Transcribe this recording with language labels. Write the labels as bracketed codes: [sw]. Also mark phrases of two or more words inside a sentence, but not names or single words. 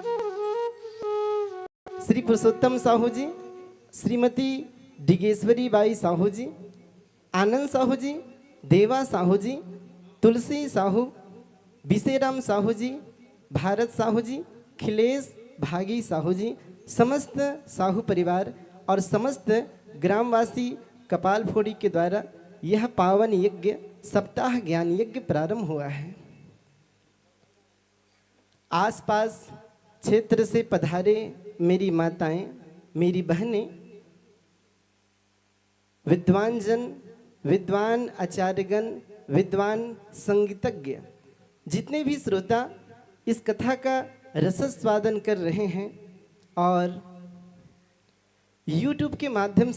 [hi] श्री पुरुषोत्तम साहू जी, श्रीमती डिगेश्वरी बाई साहू जी, आनंद साहू जी, देवा साहू जी, तुलसी साहू, बिसेराम साहू जी, भारत साहू जी, खिलेश भागी साहू जी, समस्त साहू परिवार और समस्त ग्रामवासी कपाल फोड़ी के द्वारा यह पावन यज्ञ सप्ताह ज्ञान यज्ञ प्रारंभ हुआ है। आसपास क्षेत्र से पधारे मेरी माताएं, मेरी बहनें, विद्वान जन, विद्वान आचार्यगण, विद्वान संगीतज्ञ, जितने भी श्रोता इस कथा का रसस्वादन कर रहे हैं और YouTube के माध्यम